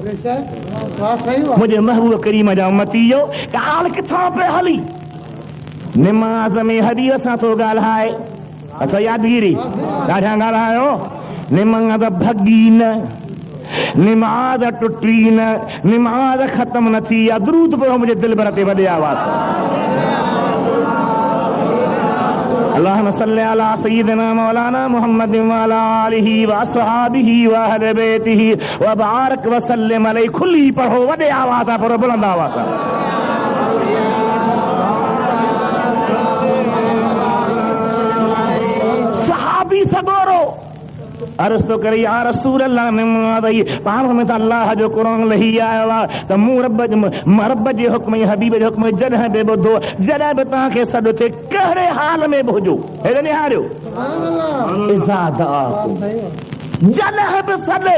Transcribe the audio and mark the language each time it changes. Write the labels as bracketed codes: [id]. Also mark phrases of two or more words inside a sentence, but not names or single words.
[sd] मुंहिंजे महबूब करीम जा उम्मती जो ॻाल्हि किथां पे हली? निमाज़ में हदीस सां थो ॻाल्हाए। अच्छा यादगिरी ॾाढा ॻाल्हायो। निमाज़ भॻी न, निमाज़ टुटी न, निमाज़ ख़त्म न थी आहे। दुरूद पियो मुंहिंजे दिल भर ते वॾे आवाज़। [ar] اللهم صل على سيدنا مولانا محمد و على آله و أصحابه و أهل بيته و بارك و سلم عليه. [sd] खुली पढ़ो, वॾे आवाज़ आहे, पर बुलंद आवाज़ आहे। सहाबी सगोरो अर्ज़ तो करे [ar] يا رسول الله [sd] ने पाण में त अल्लाह जो क़ुरान लही आयो आहे त मूं रब जे हुक्म ऐं हबीब जे हुक्म जॾहिं बि ॿुधो, जॾहिं बि तव्हांखे सॾु थिए कहिड़े हाल में बि हुजो, हेॾे निहारियो जॾहिं बि सॾे।